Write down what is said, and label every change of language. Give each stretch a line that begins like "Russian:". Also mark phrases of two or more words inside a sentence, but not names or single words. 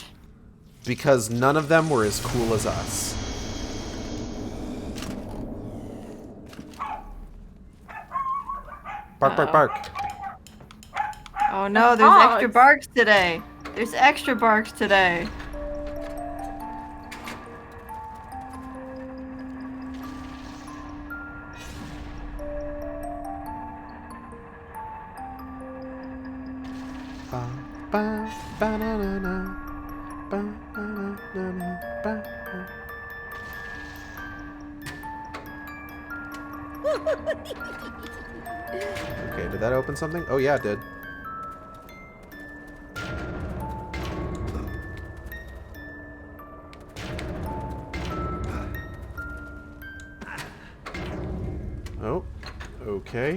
English: Because none of them were as cool as us. Bark, bark, bark. Oh no, there's Barks. extra barks today. There's extra barks today. Ba, ba, ba-na-na-na. Ba, ba-na-na-na, ba, ba. Okay, did that open something? Oh yeah, it did. Oh, okay.